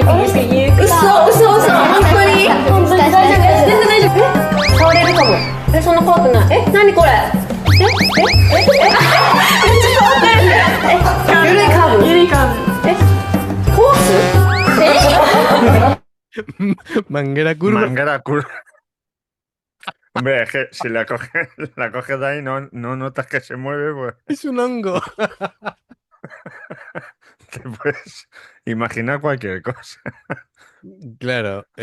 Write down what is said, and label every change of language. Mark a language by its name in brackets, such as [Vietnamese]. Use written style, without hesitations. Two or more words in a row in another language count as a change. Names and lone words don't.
[Japanese] 嘘本当に大丈夫です。全然大丈夫。倒れるかも。そんな怖くない。何これ。ちょっと待って。ゆるいカーブ。コース。 [Spanish] Manguera curva. Manguera curva. Hombre, es que si la coges de ahí, no notas que se mueve, pues Es un hongo. te puedes imaginar cualquier cosa. Claro.